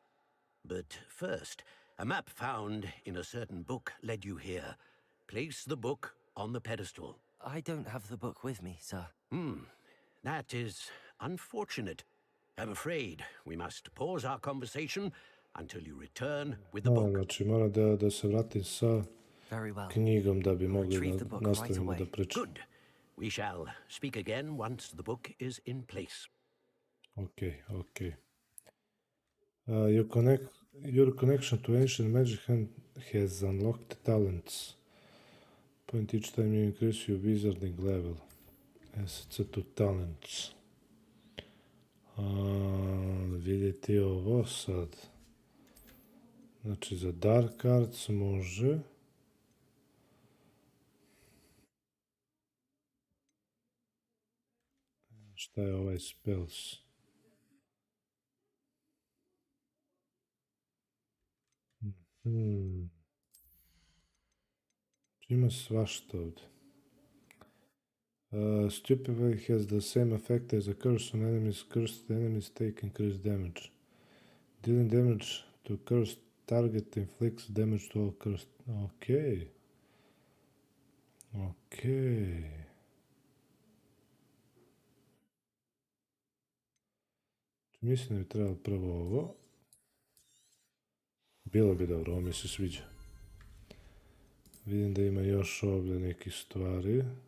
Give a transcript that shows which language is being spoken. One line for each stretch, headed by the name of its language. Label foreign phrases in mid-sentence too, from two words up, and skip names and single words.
English: But first, a map found in a certain book led you here. Place the book on the pedestal. I don't have the book with me, sir. That is unfortunate. I'm afraid we must pause our conversation until you return with the book.
Serbian: Znači, mora da se vratim sa
English: Very well.
Serbian: knjigom da bi mogli
English: Retrieve the
Serbian: da
English: book
Serbian: nastavimo
English: right da away.
Serbian: pričamo.
English: Good. We shall speak again once the book is in place. Okay. Your connection to ancient magic has unlocked talents. Point each time you increase your wizarding level. Assets to talents.
Serbian: Vidjeti ovo sad. Znači za
English: Dark Arts
Serbian: može. Šta je ovaj spells? Ima svašta ovdje.
English: Stupefy has the same effect as a curse on enemies. Cursed enemies take increased damage. Dealing damage to cursed target inflicts damage to all cursed. Okay.
Serbian: Mislim da bi trebalo prvo ovo. Bilo bi dobro, ovo mi se sviđa. Vidim da ima još ovdje nekih stvari.